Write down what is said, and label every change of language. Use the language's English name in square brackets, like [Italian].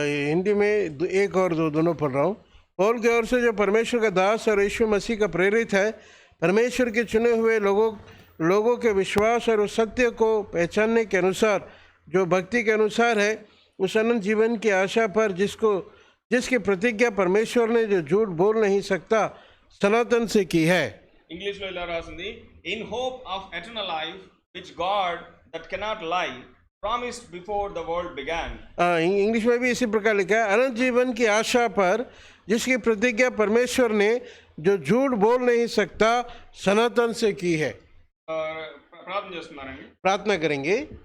[Hindi] हिंदी में एक और दो दोनों पढ़ रहा हूँ। पौल की ओर से जो परमेश्वर का दास और यीशु मसीह का प्रेरित है, परमेश्वर के चुने हुए लोगों के विश्वास और उस सत्य को पहचानने के अनुसार जो भक्ति के अनुसार है, उस अनंत जीवन की आशा पर जिसकी प्रतिज्ञा परमेश्वर ने जो झूठ बोल नहीं सकता सनातन से की है। [Telugu] ఇంగ్లీష్లో ఇలా రాసింది, [English] In hope of eternal life which God that cannot lie promised before the world began. [Hindi] English में भी इसी प्रकार लिखा है, अनंत जीवन की आशा पर जिसकी प्रतिज्ञा परमेश्वर ने जो झूठ बोल नहीं सकता सनातन से की है। [Telugu] ప్రార్థన చేస్తున్నానండి। [Hindi] प्रार्थना करेंगे।